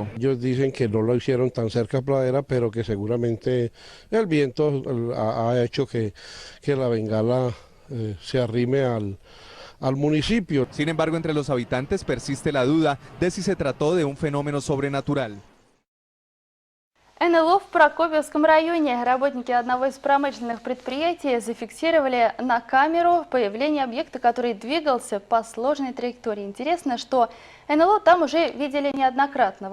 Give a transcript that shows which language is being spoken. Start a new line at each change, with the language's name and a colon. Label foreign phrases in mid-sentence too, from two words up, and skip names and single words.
Spanish: Ellos dicen que no lo hicieron tan cerca a Pradera, pero que seguramente el viento ha hecho que la bengala se arrime al municipio. Sin embargo, entre los habitantes persiste la duda de si se trató de un fenómeno sobrenatural.
Russian: НЛО в Прокопьевском районе. Работники одного из промышленных предприятий зафиксировали на камеру появление объекта, который двигался по сложной траектории. Интересно, что НЛО там уже видели неоднократно.